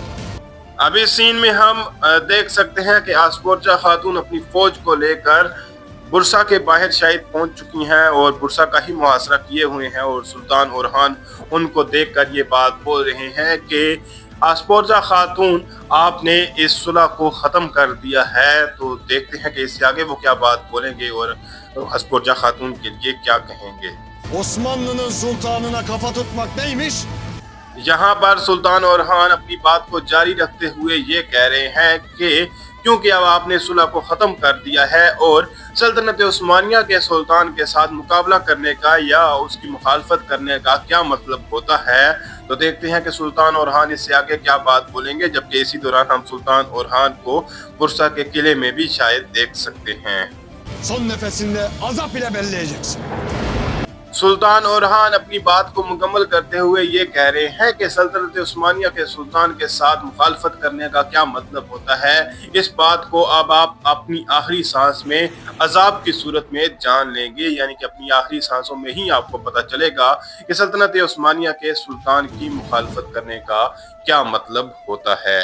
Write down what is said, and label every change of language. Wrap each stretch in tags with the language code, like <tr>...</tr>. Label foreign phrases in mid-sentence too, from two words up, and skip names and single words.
<ur>اب اس سین میں ہم دیکھ سکتے ہیں کہ اسپورجا خاتون اپنی فوج کو لے کر برسا کے باہر شاید پہنچ چکی ہیں اور برسا کا ہی محاصرہ کیے ہوئے ہیں، اور سلطان اورحان ان کو دیکھ کر یہ بات بول رہے ہیں کہ اسپورجا خاتون آپ نے اس صلح کو ختم کر دیا ہے. تو دیکھتے ہیں کہ اس سے آگے وہ کیا بات بولیں گے اور اسپورجا خاتون کے لیے کیا کہیں گے.</ur> <tr>Osmanlı'nın sultanına kafa tutmak neymiş?</tr> <ur>یہاں پر سلطان اورحان اپنی بات کو جاری رکھتے ہوئے یہ کہہ رہے ہیں کہ کیونکہ اب آپ نے صلح کو ختم کر دیا ہے اور سلطنت عثمانیہ کے سلطان کے ساتھ مقابلہ کرنے کا یا اس کی مخالفت کرنے کا کیا مطلب ہوتا ہے. تو دیکھتے ہیں کہ سلطان اورحان اس سے آگے کیا بات بولیں گے، جبکہ اسی دوران ہم سلطان اورحان کو برسا کے قلعے میں بھی شاید دیکھ سکتے ہیں.</ur> <tr>Son nefesinde azap ile belleyeceksin.</tr> <ur>سلطان اورحان اپنی بات کو مکمل کرتے ہوئے یہ کہہ رہے ہیں کہ سلطنت عثمانیہ کے سلطان کے ساتھ مخالفت کرنے کا کیا مطلب ہوتا ہے. اس بات کو اب آپ اپنی آخری سانس میں عذاب کی صورت میں جان لیں گے، یعنی کہ اپنی آخری سانسوں میں ہی آپ کو پتا چلے گا کہ سلطنت عثمانیہ کے سلطان کی مخالفت کرنے کا کیا مطلب ہوتا ہے.</ur>